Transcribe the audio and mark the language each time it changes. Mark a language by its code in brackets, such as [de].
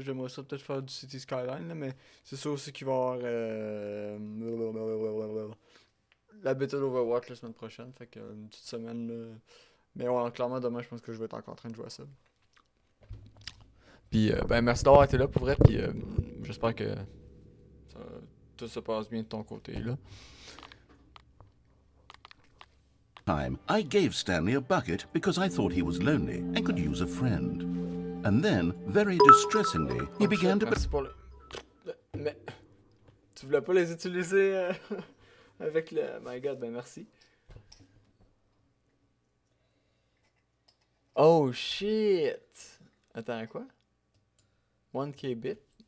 [fr] J'aimerais ça peut-être faire du City Skyline, là, mais c'est sûr aussi qu'il va y avoir la bêta d'Overwatch la semaine prochaine. Fait que une petite semaine là. Mais ouais, clairement demain je pense que je vais être encore en train de jouer à ça. Puis ben merci d'avoir été là pour vrai, puis j'espère que tout tout se passe bien de ton côté, là. [en] Time, I gave Stanley a bucket because I thought he was lonely and could use a friend. And then, very distressingly, he began to... [fr] Merci pour mais... Tu voulais pas les utiliser avec le... [en] My God, [fr] ben merci. [en] Oh shit! [fr] Attends, quoi? 1K bit?